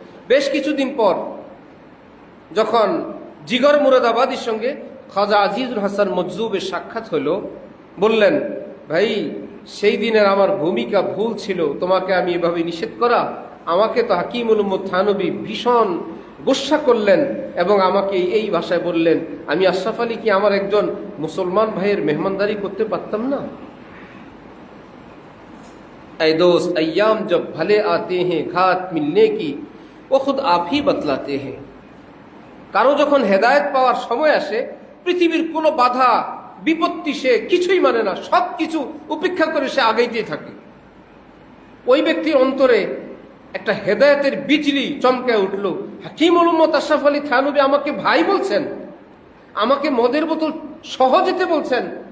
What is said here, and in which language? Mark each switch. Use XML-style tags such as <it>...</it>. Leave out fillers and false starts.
<bn>বেশ কিছুদিন পর যখন জিগর মুরাদাবাদীর সঙ্গে খাজা আজিজুল হাসান মজজুবের সাক্ষাৎ হলো, বললেন ভাই, সেই দিনের আমার ভূমিকা ভুল ছিল, তোমাকে আমি এভাবে নিষেধ করা। আমাকে তো হাকিমুল উম্মত থানবী ভীষণ গুসা করলেন এবং আমাকে এই ভাষায় বললেন, আমি আশরাফ আলী কি আমার একজন মুসলমান ভাইয়ের মেহমানদারি করতে পারতাম না?</bn> <hi>ऐ दोस्त, अय्याम जब भले आते हैं, घात मिलने की वो खुद आप ही बतलाते हैं।</hi> <bn>কারো যখন হেদায়েত পাওয়ার সময় আসে, পৃথিবীর কোনো বাধা বিপত্তি সে কিছুই মানে না, সবকিছু উপেক্ষা করে সে আগাইতে থাকে। ওই ব্যক্তির অন্তরে একটা হেদায়েতের বিজলি চমকে উঠল। হাকিমুল উম্মত আশরাফ আলী থানবী আমাকে ভাই বলছেন, আমাকে মদের বোতল সহ যেতে বলছেন।</bn>